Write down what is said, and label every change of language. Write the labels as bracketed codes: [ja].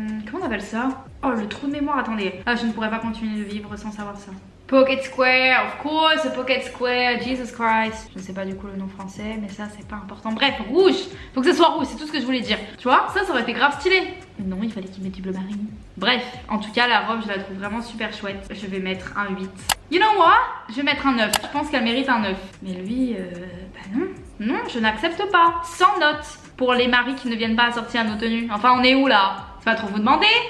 [fr] Comment on appelle ça? Oh le trou de mémoire, attendez. Ah je ne pourrais pas continuer de vivre sans savoir ça. [en] Pocket square, of course, a pocket square, Jesus Christ. [fr] Je ne sais pas du coup le nom français, mais ça c'est pas important. Bref, rouge, faut que ce soit rouge, c'est tout ce que je voulais dire. Tu vois, ça aurait été grave stylé. Mais non, il fallait qu'il mette du bleu marine. Bref, en tout cas la robe je la trouve vraiment super chouette. Je vais mettre un 8. [en] You know what? [fr] Je vais mettre un 9, je pense qu'elle mérite un 9. Mais lui, bah non, non, je n'accepte pas. Sans note pour les maris qui ne viennent pas assortir à nos tenues. Enfin on est où là? C'est pas trop vous demander?